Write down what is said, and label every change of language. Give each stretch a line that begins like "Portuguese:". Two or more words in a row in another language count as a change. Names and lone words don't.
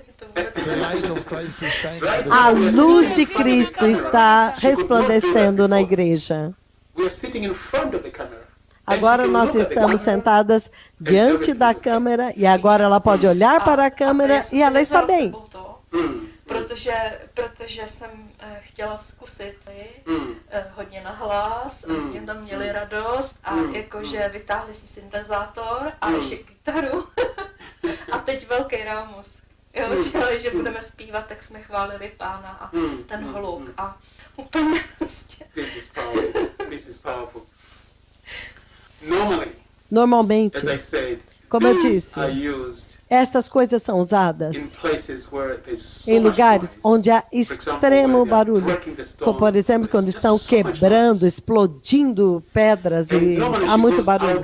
Portuguese: A luz de Cristo está resplandecendo na igreja. Agora nós estamos sentadas diante da câmera e agora ela pode olhar para a câmera e ela está bem.
Czech: Protože jsem chtěla zkusit hodně nahlas, oni tam měli radost a jakože vytáhli si syntezátor a ještě kytaru a teď velký rámus. Jo, že budeme zpívat, tak jsme chválili Pána a ten hluk a úplně prostě.
English: This is powerful.
Portuguese: Normalmente, como eu disse, estas coisas são usadas em lugares onde há extremo barulho, como por exemplo quando estão quebrando, explodindo pedras e há muito barulho.